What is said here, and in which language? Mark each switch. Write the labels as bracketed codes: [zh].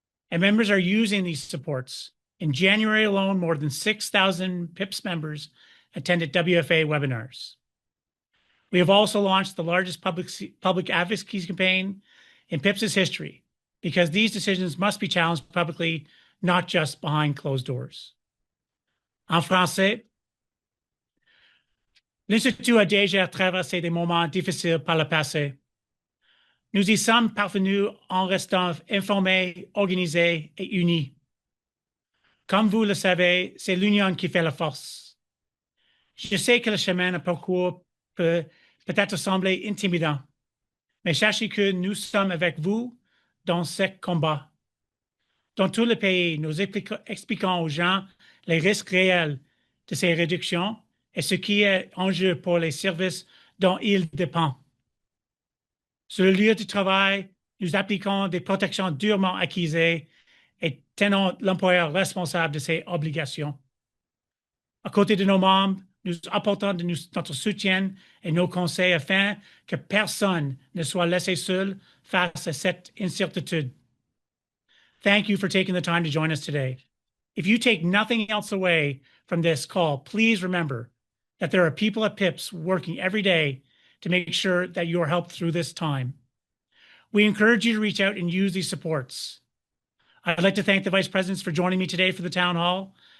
[en] And members are using these supports. In January alone, more than 6,000 PIPS members attended WFA webinars. We have also launched the largest public advocacy campaign in PIPS's history, because these decisions must be challenged publicly, not just behind closed doors. [fr] En français, l'Institut a déjà traversé des moments difficiles par le passé. Nous y sommes parvenus en restant informés, organisés et unis. Comme vous le savez, c'est l'union qui fait la force. Je sais que le chemin à parcours peut peut-être sembler intimidant, mais sachez que nous sommes avec vous dans ce combat. Dans tout le pays, nous expliquons aux gens les risques réels de ces réductions et ce qui est en jeu pour les services dont ils dépendent. Sur le lieu de travail, nous appliquons des protections durement acquises et tenons l'employeur responsable de ses obligations. À côté de nos membres, nous apportons notre soutien et nos conseils afin que personne ne soit laissé seul face à cette incertitude. [en] Thank you for taking the time to join us today. If you take nothing else away from this call, please remember that there are people at PIPS working every day to make sure that you are helped through this time. We encourage you to reach out and use these supports. I'd like to thank the vice presidents for joining me today for the town hall.